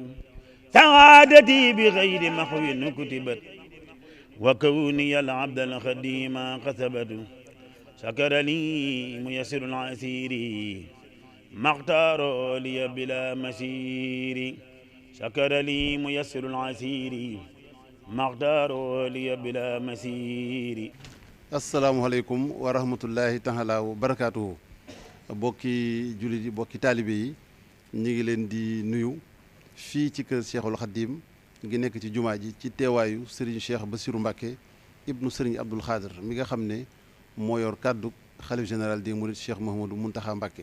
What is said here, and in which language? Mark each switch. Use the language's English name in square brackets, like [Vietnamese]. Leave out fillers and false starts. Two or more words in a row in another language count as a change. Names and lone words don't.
[Arabic] سعادتي بغير محو كتبت وكوني العبد الخديم كسبت شكر لي ميسر العسير ما اختار لي بلا مسير شكر لي ميسر العسير ما اختار لي بلا مسير. السلام عليكم ورحمة الله تعالى وبركاته. [Wolof] bokki jullit yi bokki taalibe yi ñu ngi leen di nuyu fii ci kër Cheikhul Khadim ngi nekk ci jumaa ji ci teewaayu Serigne Cheikh Bassirou Mbacké ibnu Serigne Abdoul Khadir mi nga xam ne moo yor kàddu xalif [French] général des mourides [Wolof] Cheikh Mouhamadou Mountakha Mbacké.